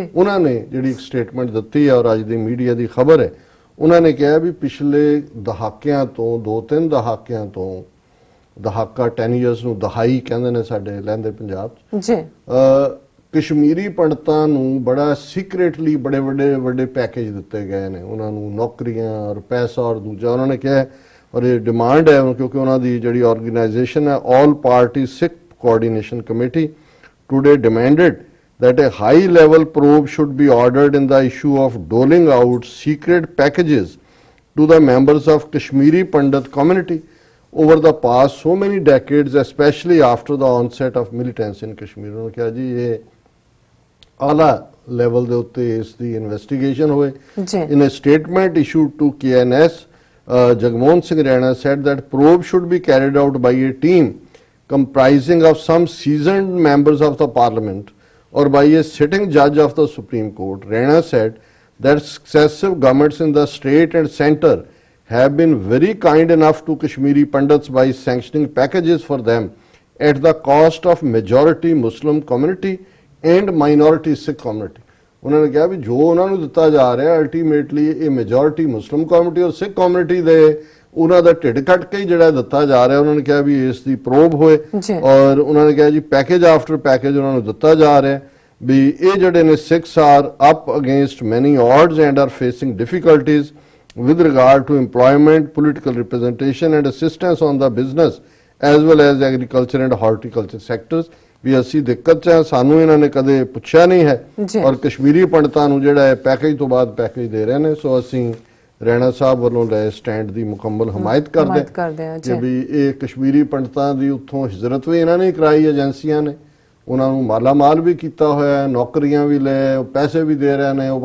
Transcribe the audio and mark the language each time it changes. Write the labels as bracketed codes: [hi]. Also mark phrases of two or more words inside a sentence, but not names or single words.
[pa] ਉਹਨਾਂ ਨੇ ਜਿਹੜੀ ਇੱਕ ਸਟੇਟਮੈਂਟ ਦਿੱਤੀ ਹੈ ਔਰ ਅੱਜ ਦੀ ਮੀਡੀਆ ਦੀ ਖਬਰ ਹੈ, ਉਹਨਾਂ ਨੇ ਕਿਹਾ ਵੀ ਪਿਛਲੇ ਦਹਾਕਿਆਂ ਤੋਂ, 2-3 ਦਹਾਕਿਆਂ ਤੋਂ, ਦਹਾਕਾ 10 years ਨੂੰ ਦਹਾਈ ਕਹਿੰਦੇ ਨੇ ਸਾਡੇ ਲਹਿੰਦੇ ਪੰਜਾਬ 'ਚ, ਕਸ਼ਮੀਰੀ ਪੰਡਤਾਂ ਨੂੰ ਬੜਾ ਸੀਕ੍ਰੇਟਲੀ ਬੜੇ ਵੱਡੇ ਪੈਕੇਜ ਦਿੱਤੇ ਗਏ ਨੇ, ਉਹਨਾਂ ਨੂੰ ਨੌਕਰੀਆਂ ਔਰ ਪੈਸਾ ਔਰ ਦੂਜਾ ਉਹਨਾਂ ਨੇ ਕਿਹਾ। ਔਰ ਇਹ ਡਿਮਾਂਡ ਹੈ ਕਿਉਂਕਿ ਉਹਨਾਂ ਦੀ ਜਿਹੜੀ ਆਰਗੇਨਾਈਜੇਸ਼ਨ ਹੈ [en] All Party Sikh Coordination Committee today demanded that a high level probe should be ordered in the issue of doling out secret packages to the members of Kashmiri Pandit community over the past so many decades, especially after the onset of militants in Kashmir। [hi] उन्होंने कहा जी ये आला [pa] level ਦੇ ਉੱਤੇ ਇਸ ਦੀ investigation ਹੋਏ। [en] In a statement issued to KNS, Jagmohan Singh Rana said that probe should be carried out by a team comprising of some seasoned members of the parliament or by a sitting judge of the Supreme Court। Rana said that successive governments in the state and centre have been very kind enough to Kashmiri Pandits by sanctioning packages for them at the cost of majority Muslim community and minority Sikh community। [pa] ਉਹਨਾਂ ਨੇ ਕਿਹਾ ਵੀ ਜੋ ਉਹਨਾਂ ਨੂੰ ਦਿੱਤਾ ਜਾ ਰਿਹਾ ਅਲਟੀਮੇਟਲੀ ਇਹ [en] majority Muslim community [pa] ਔਰ [en] Sikh community [pa] ਦੇ ਉਹਨਾਂ ਦਾ ਢਿੱਡ ਕੱਟ ਕੇ ਜਿਹੜਾ ਦਿੱਤਾ ਜਾ ਰਿਹਾ। ਉਹਨਾਂ ਨੇ ਕਿਹਾ ਵੀ ਇਸ ਦੀ ਪ੍ਰੋਬ ਹੋਏ ਔਰ ਉਹਨਾਂ ਨੇ ਕਿਹਾ ਜੀ [en] package after package [pa] ਉਹਨਾਂ ਨੂੰ ਦਿੱਤਾ ਜਾ ਰਿਹਾ ਵੀ ਇਹ ਜਿਹੜੇ ਨੇ [en] Sikhs are up against many odds and are facing difficulties with regard to employment, political representation and assistance on the business as well as agriculture and horticulture sectors. [pa] ਵੀ ਅਸੀਂ ਦਿੱਕਤ 'ਚ ਸਾਨੂੰ ਇਹਨਾਂ ਨੇ ਕਦੇ ਪੁੱਛਿਆ ਨਹੀਂ ਹੈ ਔਰ ਕਸ਼ਮੀਰੀ ਪੰਡਤਾਂ ਨੂੰ ਜਿਹੜਾ ਹੈ ਪੈਕੇਜ ਤੋਂ ਬਾਅਦ ਪੈਕੇਜ ਦੇ ਰਹੇ ਨੇ। ਸੋ ਅਸੀਂ ਰੈਣਾ ਸਾਹਿਬ ਵੱਲੋਂ ਲਏ ਸਟੈਂਡ ਦੀ ਮੁਕੰਮਲ ਹਮਾਇਤ ਕਰਦੇ ਹਾਂ ਕਿ ਵੀ ਇਹ ਕਸ਼ਮੀਰੀ ਪੰਡਤਾਂ ਦੀ ਉੱਥੋਂ ਹਿਜਰਤ ਵੀ ਇਹਨਾਂ ਨੇ ਕਰਾਈ, ਏਜੰਸੀਆਂ ਨੇ ਉਹਨਾਂ ਨੂੰ ਮਾਲਾ ਮਾਲ ਵੀ ਕੀਤਾ ਹੋਇਆ, ਨੌਕਰੀਆਂ ਵੀ ਲਏ, ਪੈਸੇ ਵੀ ਦੇ ਰਹੇ ਨੇ।